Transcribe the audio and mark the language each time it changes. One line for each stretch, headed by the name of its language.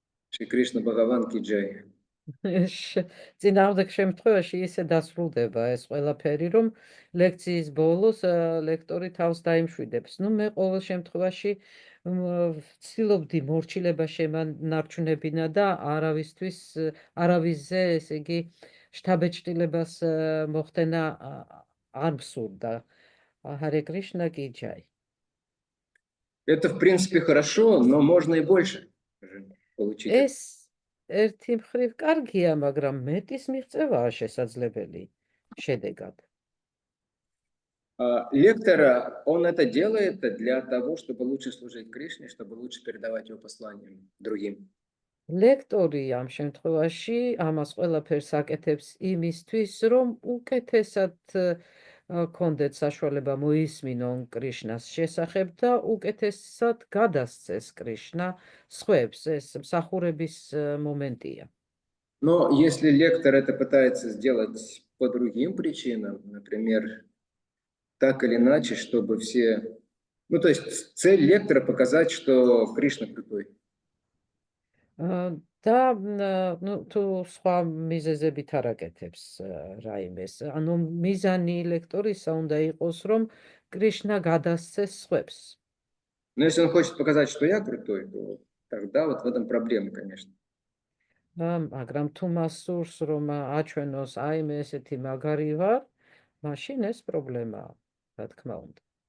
Hindi: Шри Кришна Бхагаван ки джай.
Georgian: წინააღმდეგ შემთხვევაში ისე დასრულდება ეს ყველაფერი, რომ ლექციის ბოლოს ლექტორი თავს დაიმშვიდებს. ნუ მე ყოველ შემთხვევაში ვცდილობდი მორჩილება შემანარჩუნებინა და არავისზე, ესე იგი, შთაბეჭდილებას მოხდენა არ მსურდა.
Hindi: Харе Кришна ки джай.
Russian: Это, в принципе, хорошо, но можно и больше получить.
Georgian: ეს ერთი მხრივ კარგია, მაგრამ მეტის მიღწევაა შესაძლებელი შედეგად.
Russian: Лектор, он это делает для того, чтобы лучше служить Кришне, чтобы лучше передавать его послание другим.
Georgian: ლექტორი ამ შემთხვევაში ამას ყველაფერს აკეთებს იმისთვის, რომ უკეთესად კონდეთ საშუალება მოისმინონ კრიშნას შესახებ და უკეთესად გადასცეს კრიშნა სხვებს. ეს მსახურების მომენტია.
Russian: Но если лектор это пытается сделать по другим причинам, например, так или иначе, чтобы все... Ну, то есть цель лектора показать, что Кришна крутой.
Georgian: და თუ სხვა მიზეზებით არ აკეთებს რაიმეს. ანუ მიზანი ლექტორისა უნდა იყოს, რომ კრიშნა გადასცეს სხვებს.
Russian: Но если он хочет показать, что я крутой, то тогда вот в этом проблема, конечно.
Georgian: მაგრამ თუ მას სურს, რომ აჩვენოს აი მე ესეთი მაგარი ვარ, მაშინ ეს პრობლემაა, რა თქმა უნდა.